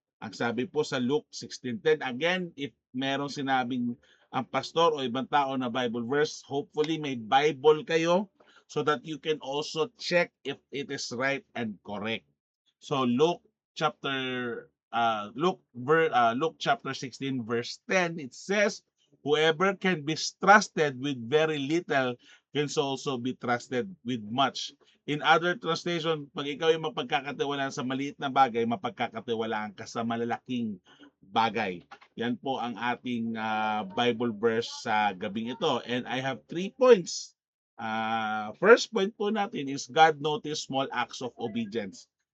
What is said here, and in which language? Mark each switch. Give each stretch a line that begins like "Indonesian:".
Filipino: Ang sabi po sa Luke 16:10, again, if merong sinabing ang pastor o ibang tao na Bible verse, hopefully may Bible kayo
English: so that you can also check if it is right and correct. So Luke chapter 16 verse 10, it says, whoever can be trusted with very little can also be trusted with much. In other translation,
Filipino: pag ikaw ay mapagkakatiwalaan sa maliit na bagay, mapagkakatiwalaan ka sa malalaking bagay. Yan po ang ating Bible verse sa gabing ito.
English: And I have 3 points. First point po natin is God noticed small acts of obedience.